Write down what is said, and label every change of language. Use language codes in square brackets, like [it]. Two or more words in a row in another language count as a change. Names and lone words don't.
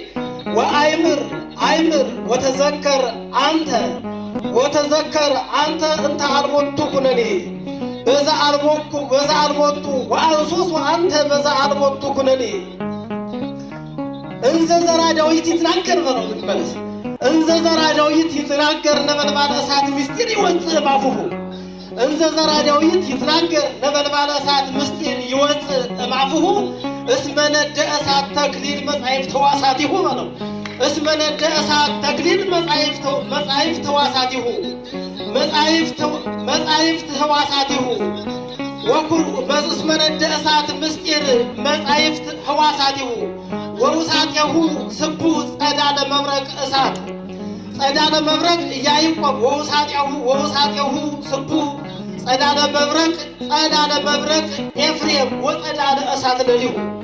[gez] ወአይምር ወተዘከር አንተ እንተ አልቦቱ ኩነኔ በዛ አልቦቱ ወአንሱስ አንተ በዛ አልቦቱ ኩነኔ እንዘ ዘራ ዳዊት ይትናገር [am] በለው ልመለስ [gez] እንዘ ዘራ ዳዊት ይትናገር ነበልባለ እሳት ምስጢር ይወፅእ እምአፉሁ እንዘ ዘራ ዳዊት ይትናገር ነበልባለ እሳት ምስጢር ይወፅእ እምአፉሁ እስመ ነደ እሳት ተክሊል መጻሕፍት ሕዋሳቲሁ በለው እስመ ነደ እሳት ተክሊል መጻሕፍት ሕዋሳቲሁ መጻሕፍት ሕዋሳቲሁ ወኩሩ በእስመ ነደ እሳት ምስጢር መጻሕፍት ሕዋሳቲሁ ወውሳጤሁ ስቡ ጸዳለ መብረቅ እሳት ጸዳለ መብረቅ ያዕቆብ ወውሳጤሁ ስቡ ጸዳለ መብረቅ ኤፍሬም ወጸዳለ እሳት ለሊሁ